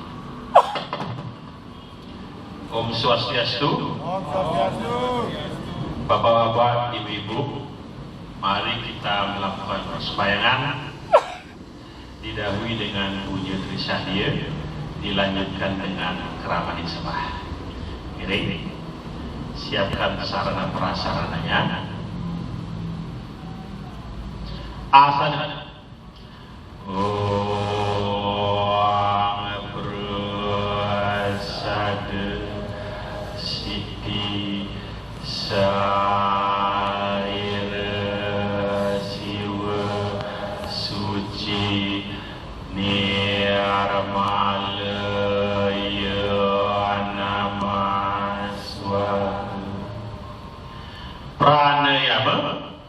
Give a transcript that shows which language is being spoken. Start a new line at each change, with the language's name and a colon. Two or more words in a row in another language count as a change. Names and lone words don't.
Indonesian: Om Swastiastu. Bapak-bapak, ibu-ibu, mari kita melakukan persembahyangan. Didahului dengan puja Trisahdia, dilanjutkan dengan keramani sembah. Iring, siapkan sarana prasarananya. Asana.
Sanskrit: Om Prasada Siti Saira Siwa Suci Nirmala pranayama.